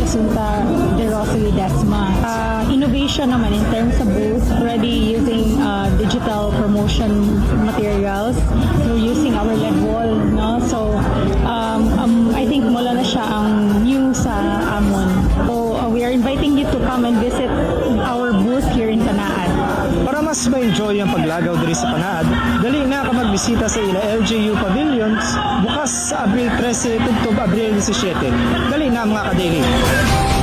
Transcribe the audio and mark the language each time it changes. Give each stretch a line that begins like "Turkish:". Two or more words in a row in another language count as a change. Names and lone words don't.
English: Asunta De Rossi Desma. Innovation naman in terms of booth, already using digital promotion materials, so using our LED wall, no, so I think
Hiligaynon: mula na siya ang new sa amon.
English: So we are inviting you to come and visit our booth here in Panaad.
Hiligaynon: Para mas ma-enjoy ang paglagaw diri sa Panaad, dali na ka magbisita sa ila LGU Pavilions bukas sa Abril 13 tugtog Abril 17. Dali na mga kadili.